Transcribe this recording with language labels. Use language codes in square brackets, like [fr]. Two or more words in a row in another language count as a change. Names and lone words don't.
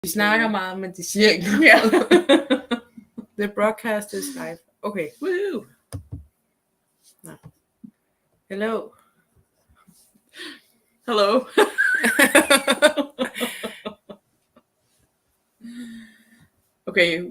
[da] Vi snakker meget, men de siger ikke noget. [en] Yeah. The broadcast is live. Okay. Woo. No. Hello. Hello. Okay.